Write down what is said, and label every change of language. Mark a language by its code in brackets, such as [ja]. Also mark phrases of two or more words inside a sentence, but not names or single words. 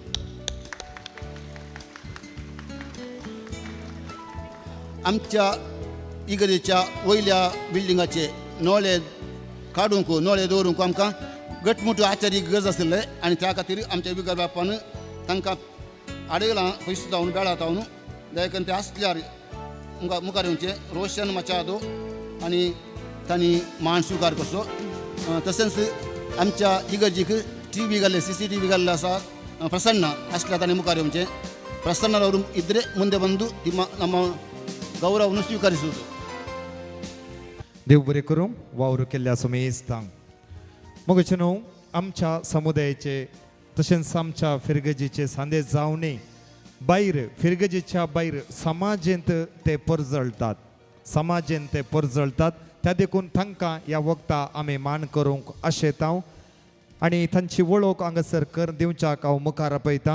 [kok] आमच्या इगर्जेच्या वयल्या बिल्डिंगाचे नळे काडूंक नळे दवरूंक आमकां घटमूट आचारी गरज आसले आनी त्या खातीर आमच्या बिगर बापान तांकां आडयलां पयशे जावन बेळा तावन दयकन ते आसल्यार मुखार येवचे रोशन मचादो आनी तांणी मान स्विकार करचो. तशेंच आमच्या इगर्जीक TV घाल्ले CCTV घाल्ले आसा प्रसन्न आसल्या तांणी मुखार येवचे. [kn] ಪ್ರಸನ್ನರವರು ಇದ್ದರೆ ಮುಂದೆ ಬಂದು ನಮ್ಮ ಗೌರವವನ್ನು ಸ್ವೀಕರಿಸುವುದು. [kok] देव बरें करूं वावर केल्ल्या सुमेस्तांक. मगचे न्हू आमच्या समुदायाचे तशेंच आमच्या फिरगजेचे सांदेश जावने भायर फिरगजेच्या भायर समाजेंत ते परजळटात. समाजेंत ते परजळटात त्या देखून तांकां ह्या वखदां आमी मान करूंक आशेतां आनी तांची वळख हांगासर कर दिवच्याक हांव मुखार आपयतां.